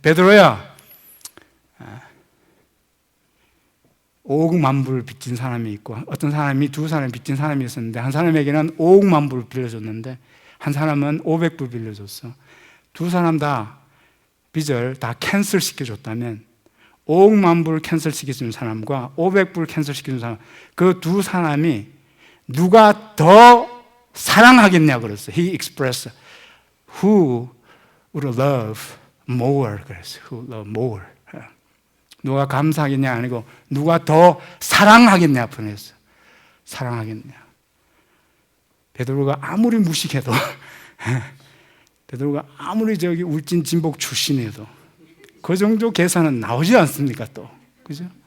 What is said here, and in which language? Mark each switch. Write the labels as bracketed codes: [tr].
[ko] 베드로야 5억 만불 빚진 사람이 있고 어떤 사람이 두 사람이 빚진 사람이 있었는데 한 사람에게는 5억 만불 빌려줬는데 한 사람은 500불 빌려줬어. 두 사람 다 빚을 다 캔슬 시켜줬다면 5억 만불 캔슬 시켜준 사람과 500불 캔슬 시켜준 사람 그 두 사람이 누가 더 사랑하겠냐 그랬어. [en] He expressed who would love more [ko] 그랬어. [en] Who love more. [ko] 누가 감사하겠냐 아니고 누가 더 사랑하겠냐 보냈어. 사랑하겠냐. 베드로가 아무리 무식해도 베드로가 아무리 저기 울진 진복 출신이어도 그 정도 계산은 나오지 않습니까 또 그죠?